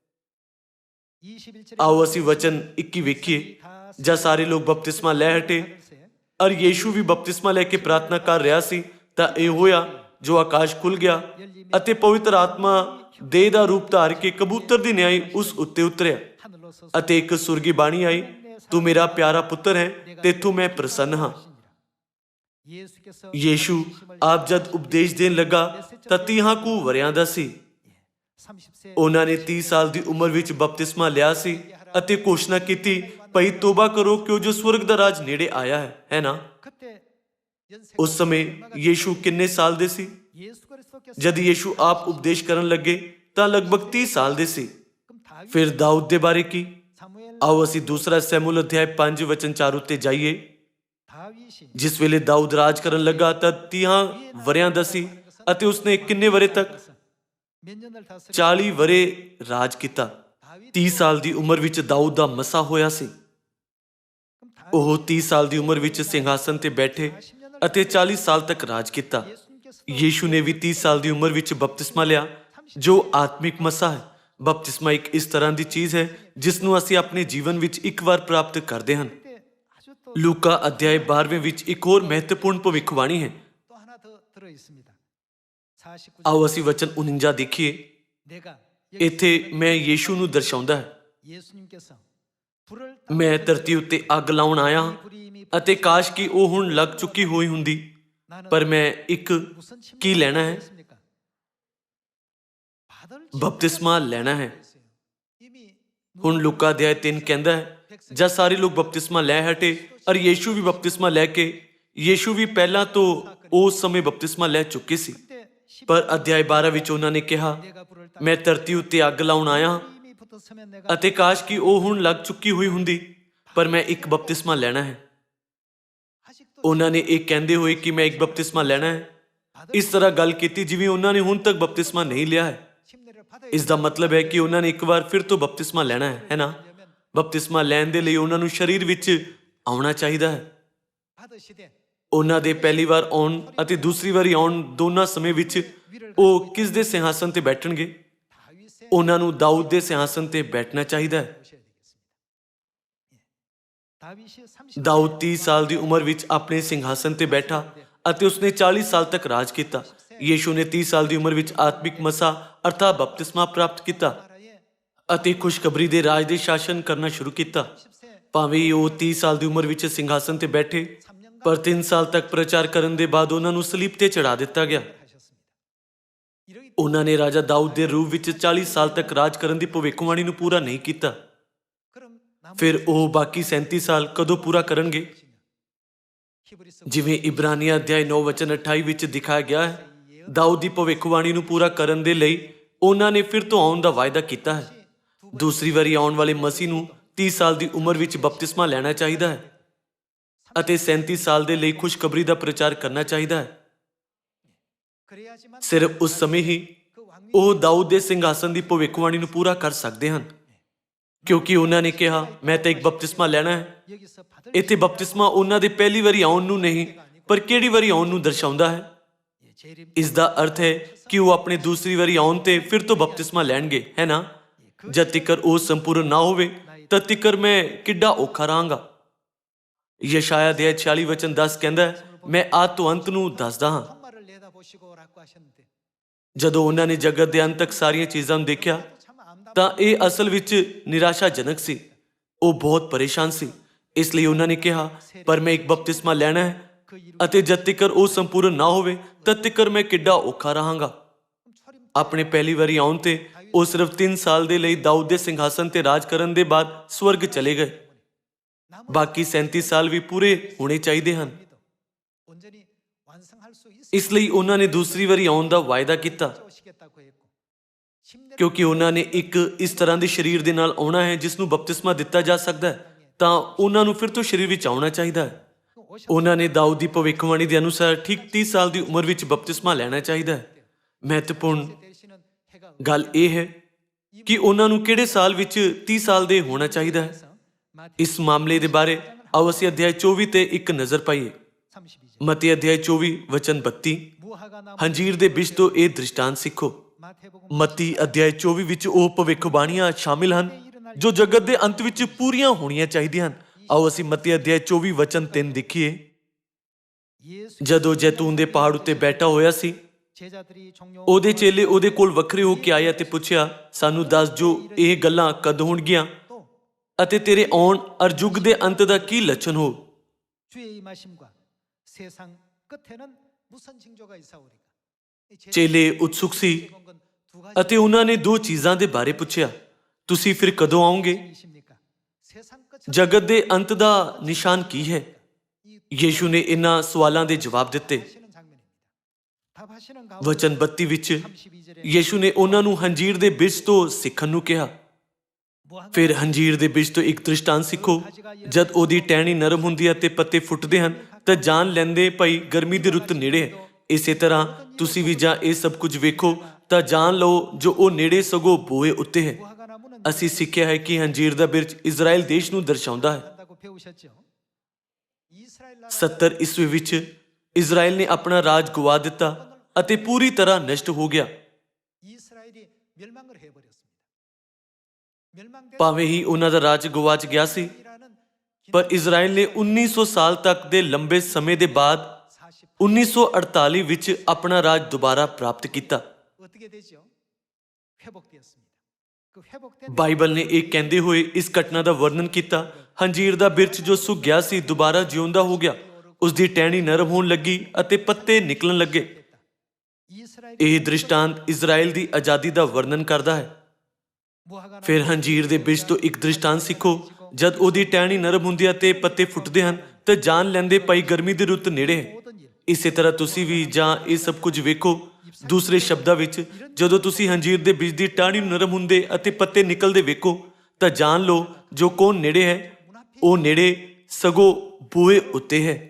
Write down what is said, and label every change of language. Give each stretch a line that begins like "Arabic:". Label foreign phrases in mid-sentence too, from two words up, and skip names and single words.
Korean: 21절의
Punjabi: ਆਓ ਅਸੀਂ ਵਚਨ 21 ਵੇਖੀਏ। ਜਦ ਸਾਰੇ ਲੋਕ ਬਪਤਿਸਮਾ ਲੈ ਹਟੇ ਔਰ ਯੀਸ਼ੂ ਵੀ ਬਪਤਿਸਮਾ ਲੈ ਕੇ ਪ੍ਰਾਰਥਨਾ ਕਰ ਰਿਹਾ ਸੀ ਤਾਂ ਇਹ ਹੋਇਆ ਜੋ ਆਕਾਸ਼ ਖੁੱਲ ਗਿਆ ਅਤੇ ਪਵਿੱਤਰ ਆਤਮਾ ਦੇਹ ਦਾ ਰੂਪ ਧਾਰ ਕੇ ਕਬੂਤਰ ਦੀ ਨਿਆਈ ਉਸ ਉੱਤੇ ਉਤਰਿਆ
Korean: 하늘로 서
Punjabi: ਅਤੇ ਇੱਕ ਸੁਰਗੀ ਬਾਣੀ ਆਈ, ਤੂੰ ਮੇਰਾ ਪਿਆਰਾ ਪੁੱਤਰ ਹੈ ਤੇ ਤੂੰ ਮੈਂ ਪ੍ਰਸੰਨ ਹਾਂ।
Korean: 예수께서
Punjabi: ਯੀਸ਼ੂ ਆਪ ਜਦ ਉਪਦੇਸ਼ ਦੇਣ ਲੱਗਾ ਤਾਂ 30 ਕੁ ਵਰਿਆਂ ਦਾ ਸੀ।
Korean: 30세
Punjabi: ਉਹਨਾਂ ਨੇ 30 ਸਾਲ ਦੀ ਉਮਰ ਵਿੱਚ ਬਪਤਿਸਮਾ ਲਿਆ ਸੀ ਅਤੇ ਘੋਸ਼ਣਾ ਕੀਤੀ, ਭਈ ਤੋਬਾ ਕਰੋ ਕਿਉਂ ਜੋ ਸਵਰਗ ਦਾ ਰਾਜ ਨੇੜੇ ਆਇਆ ਹੈ ਨਾ।
Korean: 그때 연세
Punjabi: ਉਸ ਸਮੇਂ ਯੀਸ਼ੂ ਕਿੰਨੇ ਸਾਲ ਦੇ ਸੀ?
Korean: 예수 그리스도께서
Punjabi: ਜਦ ਯੀਸ਼ੂ ਆਪ ਉਪਦੇਸ਼ ਕਰਨ ਲੱਗੇ ਤਾਂ ਲਗਭਗ 30 ਸਾਲ ਦੇ ਸੀ।
Korean: 그럼 다윗
Punjabi: ਫਿਰ ਦਾਊਦ ਦੇ ਬਾਰੇ ਕੀ?
Korean: 사무엘
Punjabi: ਆਓ ਅਸੀਂ ਦੂਸਰਾ ਸੈਮੂਅਲ ਅਧਿਆਇ 5 ਵਚਨ 4 ਉੱਤੇ ਜਾਈਏ।
Korean: 다윗이
Punjabi: ਜਿਸ ਵੇਲੇ ਦਾਊਦ ਰਾਜ ਕਰਨ ਲੱਗਾ ਤਾਂ 30 ਵਰਿਆਂ ਦਾ ਸੀ ਅਤੇ ਉਸਨੇ ਕਿੰਨੇ ਵਰੇ ਤੱਕ?
Korean: 몇 년을 다스린
Punjabi: 40 ਵਰੇ ਰਾਜ ਕੀਤਾ। 30 ਸਾਲ ਦੀ ਉਮਰ ਵਿੱਚ ਦਾਊਦ ਦਾ ਮਸਾ ਹੋਇਆ ਸੀ।
Korean: 그럼 다윗
Punjabi: ਉਹ 30 ਸਾਲ ਦੀ ਉਮਰ ਵਿੱਚ ਸਿੰਘਾਸਨ ਤੇ ਬੈਠੇ ਅਤੇ 40 ਸਾਲ ਤੱਕ ਰਾਜ ਕੀਤਾ।
Korean: 예수님께서
Punjabi: ਯੀਸ਼ੂ ਨੇ ਵੀ 30 ਸਾਲ ਦੀ ਉਮਰ ਵਿੱਚ ਬਪਤਿਸਮਾ ਲਿਆ ਜੋ ਆਤਮਿਕ ਮਸਾ ਹੈ। ਬਪਤਿਸਮਾ ਇੱਕ ਇਸ ਤਰ੍ਹਾਂ ਦੀ ਚੀਜ਼ ਹੈ ਜਿਸ ਨੂੰ ਅਸੀਂ ਆਪਣੇ ਜੀਵਨ ਵਿੱਚ ਇੱਕ ਵਾਰ ਪ੍ਰਾਪਤ ਕਰਦੇ ਹਾਂ।
Korean: 그때 아주 또
Punjabi: ਲੂਕਾ ਅਧਿਆਇ 12 ਵਿੱਚ ਇੱਕ ਹੋਰ ਮਹੱਤਵਪੂਰਨ ਭਵਿੱਖਬਾਣੀ ਹੈ।
Korean: 하나 더 들어 있습니다. 49절
Punjabi: ਆਓ ਅਸੀਂ ਵਚਨ 49 ਦੇਖੀਏ।
Korean: 내가
Punjabi: ਇੱਥੇ ਮੈਂ ਯੀਸ਼ੂ ਨੂੰ ਦਰਸਾਉਂਦਾ ਹੈ।
Korean: 예수님께서 불을
Punjabi: ਮੈਂ ਧਰਤੀ ਉੱਤੇ ਅੱਗ ਲਾਉਣ ਆਇਆ ਹਾਂ
Korean: 불이 이미
Punjabi: ਅਤੇ ਕਾਸ਼ ਕਿ ਉਹ ਹੁਣ ਲੱਗ ਚੁੱਕੀ ਹੋਈ ਹੁੰਦੀ,
Korean: 나는
Punjabi: ਪਰ ਮੈਂ ਇੱਕ
Korean: 무슨
Punjabi: ਕੀ ਲੈਣਾ ਹੈ?
Korean: 있습니까? 받을
Punjabi: ਬਪਤਿਸਮਾ ਲੈਣਾ ਹੈ।
Korean: 이미
Punjabi: ਹੁਣ ਲੂਕਾ ਅਧਿਆਇ 3 ਕਹਿੰਦਾ ਹੈ ਜਦ ਸਾਰੇ ਲੋਕ ਬਪਤਿਸਮਾ ਲੈ ਹਟੇ ਔਰ ਯੀਸ਼ੂ ਵੀ ਬਪਤਿਸਮਾ ਲੈ ਕੇ, ਯੀਸ਼ੂ ਵੀ ਪਹਿਲਾਂ ਤੋਂ ਉਸ ਸਮੇਂ ਬਪਤਿਸਮਾ ਲੈ ਚੁੱਕੇ ਸੀ।
Korean: 그때
Punjabi: ਪਰ ਅਧਿਆਇ 12 ਵਿੱਚ ਉਹਨਾਂ ਨੇ ਕਿਹਾ,
Korean: 내가 불을
Punjabi: ਮੈਂ ਧਰਤੀ ਉੱਤੇ ਅੱਗ ਲਾਉਣ ਆਇਆ ਹਾਂ
Korean: 이미 붙었으면 내가
Punjabi: ਅਤੇ ਕਾਸ਼ ਕਿ ਉਹ ਹੁਣ ਲੱਗ ਚੁੱਕੀ ਹੋਈ ਹੁੰਦੀ, ਪਰ ਮੈਂ ਇੱਕ ਬਪਤਿਸਮਾ ਲੈਣਾ ਹੈ।
Korean: 아직도
Punjabi: ਉਹਨਾਂ ਨੇ ਇਹ ਕਹਿੰਦੇ ਹੋਏ ਕਿ ਮੈਂ ਇੱਕ ਬਪਤਿਸਮਾ ਲੈਣਾ ਹੈ ਇਸ ਤਰ੍ਹਾਂ ਗੱਲ ਕੀਤੀ ਜਿਵੇਂ ਉਹਨਾਂ ਨੇ ਹੁਣ ਤੱਕ ਬਪਤਿਸਮਾ ਨਹੀਂ ਲਿਆ ਹੈ।
Korean: 침례를 받아야
Punjabi: ਇਸ ਦਾ ਮਤਲਬ ਹੈ ਕਿ ਉਹਨਾਂ ਨੇ ਇੱਕ ਵਾਰ ਫਿਰ ਤੋਂ ਬਪਤਿਸਮਾ ਲੈਣਾ ਹੈ ਨਾ। ਬਪਤਿਸਮਾ ਲੈਣ ਦੇ ਲਈ ਉਹਨਾਂ ਨੂੰ ਸਰੀਰ ਵਿੱਚ ਆਉਣਾ ਚਾਹੀਦਾ ਹੈ।
Korean: 받으시되
Punjabi: ਉਹਨਾਂ ਦੇ ਪਹਿਲੀ ਵਾਰ ਆਉਣ ਅਤੇ ਦੂਸਰੀ ਵਾਰੀ ਆਉਣ ਦੋਨਾਂ ਸਮੇਂ ਵਿੱਚ ਉਹ ਕਿਸ ਦੇ ਸਿੰਘਾਸਨ ਤੇ ਬੈਠਣਗੇ?
Korean: 다윗의
Punjabi: ਉਹਨਾਂ ਨੂੰ ਦਾਊਦ ਦੇ ਸਿੰਘਾਸਨ ਤੇ ਬੈਠਣਾ ਚਾਹੀਦਾ ਹੈ।
Korean: 보셔야 되겠습니다. 다윗이 30
Punjabi: ਦਾਊਦ 30 ਸਾਲ ਦੀ ਉਮਰ ਵਿੱਚ ਆਪਣੇ ਸਿੰਘਾਸਨ ਤੇ ਬੈਠਾ ਅਤੇ ਉਸਨੇ 40 ਸਾਲ ਤੱਕ ਰਾਜ ਕੀਤਾ। ਯੀਸ਼ੂ ਨੇ 30 ਸਾਲ ਦੀ ਉਮਰ ਵਿੱਚ ਆਤਮਿਕ ਮਸਾ ਅਰਥਾਤ ਬਪਤਿਸਮਾ ਪ੍ਰਾਪਤ ਕੀਤਾ
Korean: 나라에
Punjabi: ਅਤੇ ਖੁਸ਼ਖਬਰੀ ਦੇ ਰਾਜ ਦੇ ਸ਼ਾਸਨ ਕਰਨਾ ਸ਼ੁਰੂ ਕੀਤਾ।
Korean: 10세
Punjabi: ਭਾਵੇਂ ਉਹ 30 ਸਾਲ ਦੀ ਉਮਰ ਵਿੱਚ ਸਿੰਘਾਸਨ ਤੇ ਬੈਠੇ,
Korean: 3년간
Punjabi: ਪਰ 3 ਸਾਲ ਤੱਕ ਪ੍ਰਚਾਰ ਕਰਨ ਦੇ ਬਾਅਦ ਉਹਨਾਂ ਨੂੰ ਸਲੀਬ ਤੇ ਚੜਾ ਦਿੱਤਾ ਗਿਆ।
Korean: 하셨습니다. 이러기
Punjabi: ਉਹਨਾਂ ਨੇ ਰਾਜਾ ਦਾਊਦ ਦੇ ਰੂਪ ਵਿੱਚ 40 ਸਾਲ ਤੱਕ ਰਾਜ ਕਰਨ ਦੀ ਭਵਿੱਖਬਾਣੀ ਨੂੰ ਪੂਰਾ ਨਹੀਂ ਕੀਤਾ।
Korean: 그럼 나머지
Punjabi: ਫਿਰ ਉਹ ਬਾਕੀ 37 ਸਾਲ ਕਦੋਂ ਪੂਰਾ ਕਰਨਗੇ?
Korean: 히브리서
Punjabi: ਜਿਵੇਂ ਇਬਰਾਨੀਆਂ ਅਧਿਆਇ 9 ਵਚਨ 28 ਵਿੱਚ ਦਿਖਾਇਆ ਗਿਆ ਹੈ, ਦਾਊਦ ਦੀ ਭਵਿੱਖਬਾਣੀ ਨੂੰ ਪੂਰਾ ਕਰਨ ਦੇ ਲਈ ਉਹਨਾਂ ਨੇ ਫਿਰ ਤੋਂ ਆਉਣ ਦਾ ਵਾਅਦਾ ਕੀਤਾ ਹੈ। ਦੂਸਰੀ ਵਾਰੀ ਆਉਣ ਵਾਲੇ ਮਸੀਹ ਨੂੰ 30 ਸਾਲ ਦੀ ਉਮਰ ਵਿੱਚ ਬਪਤਿਸਮਾ ਲੈਣਾ ਚਾਹੀਦਾ ਹੈ ਅਤੇ 37 ਸਾਲ ਦੇ ਲਈ ਖੁਸ਼ਖਬਰੀ ਦਾ ਪ੍ਰਚਾਰ ਕਰਨਾ ਚਾਹੀਦਾ ਹੈ।
Korean: 그래야지만
Punjabi: ਸਿਰਫ ਉਸ ਸਮੇਂ ਹੀ
Korean: 그 왕위
Punjabi: ਉਹ ਦਾਊਦ ਦੇ ਸਿੰਘਾਸਨ ਦੀ ਭਵਿੱਖਬਾਣੀ ਨੂੰ ਪੂਰਾ ਕਰ ਸਕਦੇ ਹਨ, ਕਿਉਂਕਿ ਉਹਨਾਂ ਨੇ ਕਿਹਾ ਮੈਂ ਤਾਂ ਇੱਕ ਬਪਤਿਸਮਾ ਲੈਣਾ ਹੈ।
Korean: 여기서 받을
Punjabi: ਇੱਥੇ ਬਪਤਿਸਮਾ ਉਹਨਾਂ ਦੇ ਪਹਿਲੀ ਵਾਰੀ ਆਉਣ ਨੂੰ ਨਹੀਂ ਪਰ ਕਿਹੜੀ ਵਾਰੀ ਆਉਣ ਨੂੰ ਦਰਸਾਉਂਦਾ ਹੈ।
Korean: 재림
Punjabi: ਇਸ ਦਾ ਅਰਥ ਹੈ ਕਿ ਉਹ ਆਪਣੇ ਦੂਸਰੀ ਵਾਰੀ ਆਉਣ ਤੇ ਫਿਰ ਤੋਂ ਬਪਤਿਸਮਾ ਲੈਣਗੇ, ਹੈ ਨਾ। ਜਦ ਤੀਕਰ ਉਹ ਸੰਪੂਰਨ ਨਾ ਹੋਵੇ ਤਦ ਤੀਕਰ ਮੈਂ ਕਿੱਡਾ ਔਖਾ ਰਹਾਂਗਾ। ਯਸ਼ਾਇਆ ਦੇ 46 ਵਚਨ 10 ਕਹਿੰਦਾ ਹੈ, ਮੈਂ ਆਦ ਤੋਂ ਅੰਤ ਨੂੰ ਦੱਸਦਾ ਹਾਂ।
Korean: 통마를 내다보시고라고 하셨는데
Punjabi: ਜਦੋਂ ਉਹਨਾਂ ਨੇ ਜਗਤ ਦੇ ਅੰਤ ਤੱਕ ਸਾਰੀਆਂ ਚੀਜ਼ਾਂ ਨੂੰ ਦੇਖਿਆ
Korean: 참 암담
Punjabi: ਤਾਂ ਇਹ ਅਸਲ ਵਿੱਚ ਨਿਰਾਸ਼ਾਜਨਕ ਸੀ। ਉਹ ਬਹੁਤ ਪਰੇਸ਼ਾਨ ਸੀ। ਇਸ ਲਈ ਉਹਨਾਂ ਨੇ ਕਿਹਾ, ਪਰ ਮੈਂ ਇੱਕ ਬਪਤਿਸਮਾ ਲੈਣਾ ਹੈ ਅਤੇ ਜਦ ਤੱਕ ਉਹ ਸੰਪੂਰਨ ਨਾ ਹੋਵੇ ਤਦ ਤੱਕ ਮੈਂ ਕਿੱਡਾ ਔਖਾ ਰਹਾਂਗਾ। ਆਪਣੇ ਪਹਿਲੀ ਵਾਰੀ ਆਉਣ ਤੇ ਉਹ ਸਿਰਫ 3 ਸਾਲ ਦੇ ਲਈ ਦਾਊਦ ਦੇ ਸਿੰਘਾਸਨ ਤੇ ਰਾਜ ਕਰਨ ਦੇ ਬਾਅਦ ਸਵਰਗ ਚਲੇ ਗਏ। ਬਾਕੀ 37 ਸਾਲ ਵੀ ਪੂਰੇ ਹੋਣੇ ਚਾਹੀਦੇ ਹਨ।
Korean: 온전히 완성할 수
Punjabi: ਇਸ ਲਈ ਉਹਨਾਂ ਨੇ ਦੂਸਰੀ ਵਾਰੀ ਆਉਣ ਦਾ ਵਾਅਦਾ ਕੀਤਾ,
Korean: 오시겠다고 했고 10년
Punjabi: ਕਿਉਂਕਿ ਉਹਨਾਂ ਨੇ ਇੱਕ ਇਸ ਤਰ੍ਹਾਂ ਦੇ ਸਰੀਰ ਦੇ ਨਾਲ ਆਉਣਾ ਹੈ ਜਿਸ ਨੂੰ ਬਪਤਿਸਮਾ ਦਿੱਤਾ ਜਾ ਸਕਦਾ ਹੈ, ਤਾਂ ਉਹਨਾਂ ਨੂੰ ਫਿਰ ਤੋਂ ਸਰੀਰ ਵਿੱਚ ਆਉਣਾ ਚਾਹੀਦਾ ਹੈ। ਉਹਨਾਂ ਨੇ ਦਾਊਦ ਦੀ ਭਵਿੱਖਬਾਣੀ ਦੇ ਅਨੁਸਾਰ ਠੀਕ 30 ਸਾਲ ਦੀ ਉਮਰ ਵਿੱਚ ਬਪਤਿਸਮਾ ਲੈਣਾ ਚਾਹੀਦਾ ਹੈ। ਮਹੱਤਵਪੂਰਨ
Korean: 되시는 해가
Punjabi: ਗੱਲ ਇਹ ਹੈ ਕਿ ਉਹਨਾਂ ਨੂੰ ਕਿਹੜੇ ਸਾਲ ਵਿੱਚ 30 ਸਾਲ ਦੇ ਹੋਣਾ ਚਾਹੀਦਾ ਹੈ। ਇਸ ਮਾਮਲੇ ਦੇ ਬਾਰੇ ਆਓ ਅਸੀਂ ਅਧਿਆਇ 24 ਤੇ ਇੱਕ ਨਜ਼ਰ ਪਾਈਏ।
Korean: 32절
Punjabi: ਮਤੀ ਅਧਿਆਇ 24 ਵਚਨ 32।
Korean: 무화과 나무
Punjabi: ਹੰਜੀਰ ਦੇ ਬਿਸ਼ ਤੋਂ ਇਹ ਦ੍ਰਿਸ਼ਟਾਂਤ ਸਿੱਖੋ।
Korean: 마태복음
Punjabi: ਮਤੀ ਅਧਿਆਇ 24 ਵਿੱਚ ਉਹ ਭਵਿੱਖਬਾਣੀਆਂ ਸ਼ਾਮਿਲ ਹਨ ਜੋ ਜਗਤ ਦੇ ਅੰਤ ਵਿੱਚ ਪੂਰੀਆਂ ਹੋਣੀਆਂ ਚਾਹੀਦੀਆਂ ਹਨ। ਆਓ ਅਸੀਂ ਮਤੀ ਅਧਿਆਇ 24 ਵਚਨ 3 ਦੇਖੀਏ।
Korean: 예수
Punjabi: ਜਦੋਂ ਜੈਤੂਨ ਦੇ ਪਹਾੜ ਉੱਤੇ ਬੈਠਾ ਹੋਇਆ ਸੀ,
Korean: 제자들이 종종
Punjabi: ਉਹਦੇ ਚੇਲੇ ਉਹਦੇ ਕੋਲ ਵੱਖਰੇ ਹੋ ਕੇ ਆਏ ਅਤੇ ਪੁੱਛਿਆ, ਸਾਨੂੰ ਦੱਸ ਜੋ ਇਹ ਗੱਲਾਂ ਕਦ ਹੋਣਗੀਆਂ
Korean: 또
Punjabi: ਅਤੇ ਤੇਰੇ ਆਉਣ ਅਰ ਯੁੱਗ ਦੇ ਅੰਤ ਦਾ ਕੀ ਲੱਛਣ ਹੋ।
Korean: 주의 임하심과 세상 끝에는 무슨 징조가 있사오리까? 이 제자들이
Punjabi: ਚੇਲੇ ਉਤਸੁਕ ਸੀ
Korean: 본 건두 가지
Punjabi: ਅਤੇ ਉਹਨਾਂ ਨੇ 2 ਚੀਜ਼ਾਂ ਦੇ ਬਾਰੇ ਪੁੱਛਿਆ, ਤੁਸੀਂ ਫਿਰ ਕਦੋਂ ਆਓਗੇ?
Korean: 이십니까? 세상 끝은
Punjabi: ਜਗਤ ਦੇ ਅੰਤ ਦਾ ਨਿਸ਼ਾਨ ਕੀ ਹੈ? ਯੀਸ਼ੂ ਨੇ ਇਹਨਾਂ ਸਵਾਲਾਂ ਦੇ ਜਵਾਬ ਦਿੱਤੇ।
Korean: 하시는 장면입니다. 답하시는 가운데
Punjabi: ਵਚਨ 32 ਵਿੱਚ
Korean: 32절에
Punjabi: ਯੀਸ਼ੂ ਨੇ ਉਹਨਾਂ ਨੂੰ ਹੰਜੀਰ ਦੇ ਬਿਸ਼ ਤੋਂ ਸਿੱਖਣ ਨੂੰ ਕਿਹਾ।
Korean: 무화과
Punjabi: ਫਿਰ ਹੰਜੀਰ ਦੇ ਬਿਸ਼ ਤੋਂ ਇੱਕ ਦ੍ਰਿਸ਼ਟਾਂਤ ਸਿੱਖੋ। ਜਦ ਉਹਦੀ ਟਹਿਣੀ ਨਰਮ ਹੁੰਦੀ ਹੈ ਤੇ ਪੱਤੇ ਫੁੱਟਦੇ ਹਨ ਤਾਂ ਜਾਣ ਲੈਂਦੇ ਭਈ ਗਰਮੀ ਦੀ ਰੁੱਤ ਨੇੜੇ ਹੈ। ਇਸੇ ਤਰ੍ਹਾਂ ਤੁਸੀਂ ਵੀ ਜਾਂ ਇਹ ਸਭ ਕੁਝ ਵੇਖੋ ਤਾਂ ਜਾਣ ਲਓ ਜੋ ਉਹ ਨੇੜੇ ਸਗੋਂ ਬੂਹੇ ਉੱਤੇ ਹੈ।
Korean: 무화과 나무는
Punjabi: ਅਸੀਂ ਸਿੱਖਿਆ ਹੈ ਕਿ ਹੰਜੀਰ ਦਾ ਬਿਰਛ ਇਜ਼ਰਾਈਲ ਦੇਸ਼ ਨੂੰ ਦਰਸਾਉਂਦਾ ਹੈ।
Korean: 한다고 배우셨죠? 이스라엘 나라
Punjabi: 70 ਈਸਵੀ ਵਿੱਚ ਇਜ਼ਰਾਈਲ ਨੇ ਆਪਣਾ ਰਾਜ ਗਵਾ ਦਿੱਤਾ ਅਤੇ ਪੂਰੀ ਤਰ੍ਹਾਂ ਨਸ਼ਟ ਹੋ ਗਿਆ।
Korean: 이스라엘이 멸망을 해버렸습니다. 멸망된
Punjabi: ਭਾਵੇਂ ਹੀ ਉਹਨਾਂ ਦਾ ਰਾਜ ਗਵਾਚ ਗਿਆ ਸੀ,
Korean: 이라는
Punjabi: ਪਰ ਇਜ਼ਰਾਈਲ ਨੇ 1900 ਸਾਲ ਤੱਕ ਦੇ ਲੰਬੇ ਸਮੇਂ ਦੇ ਬਾਅਦ 1948 ਵਿੱਚ ਆਪਣਾ ਰਾਜ ਦੁਬਾਰਾ ਪ੍ਰਾਪਤ ਕੀਤਾ।
Korean: 어떻게 되죠? 회복되었습니다. 그 회복된
Punjabi: ਬਾਈਬਲ ਨੇ ਇਹ ਕਹਿੰਦੇ ਹੋਏ ਇਸ ਘਟਨਾ ਦਾ ਵਰਣਨ ਕੀਤਾ, ਹੰਜੀਰ ਦਾ ਬਿਰਛ ਜੋ ਸੁੱਕ ਗਿਆ ਸੀ ਦੁਬਾਰਾ ਜਿਉਂਦਾ ਹੋ ਗਿਆ, ਉਸ ਦੀ ਟਹਿਣੀ ਨਰਮ ਹੋਣ ਲੱਗੀ ਅਤੇ ਪੱਤੇ ਨਿਕਲਣ ਲੱਗੇ।
Korean: 이스라엘이
Punjabi: ਇਹ ਦ੍ਰਿਸ਼ਟਾਂਤ ਇਜ਼ਰਾਈਲ ਦੀ ਆਜ਼ਾਦੀ ਦਾ ਵਰਣਨ ਕਰਦਾ ਹੈ।
Korean: 무화과 나무
Punjabi: ਫਿਰ ਹੰਜੀਰ ਦੇ ਬਿਸ਼ ਤੋਂ ਇੱਕ ਦ੍ਰਿਸ਼ਟਾਂਤ ਸਿੱਖੋ। ਜਦ ਉਹਦੀ ਟਹਿਣੀ ਨਰਮ ਹੁੰਦੀ ਹੈ ਤੇ ਪੱਤੇ ਫੁੱਟਦੇ ਹਨ ਤਾਂ ਜਾਣ ਲੈਂਦੇ ਪਈ ਗਰਮੀ ਦੀ ਰੁੱਤ ਨੇੜੇ ਹੈ।
Korean: 모든 일
Punjabi: ਇਸੇ ਤਰ੍ਹਾਂ ਤੁਸੀਂ ਵੀ ਜਾਂ ਇਹ ਸਭ ਕੁਝ ਵੇਖੋ। ਦੂਸਰੇ ਸ਼ਬਦਾਂ ਵਿੱਚ ਜਦੋਂ ਤੁਸੀਂ ਹੰਜੀਰ ਦੇ ਬੀਜ ਦੀ ਟਾਹਣੀ ਨੂੰ ਨਰਮ ਹੁੰਦੇ ਅਤੇ ਪੱਤੇ ਨਿਕਲਦੇ ਵੇਖੋ ਤਾਂ ਜਾਣ ਲਓ ਜੋ ਕੌਣ ਨੇੜੇ ਹੈ, ਉਹ ਨੇੜੇ ਸਗੋਂ ਬੂਹੇ ਉੱਤੇ ਹੈ।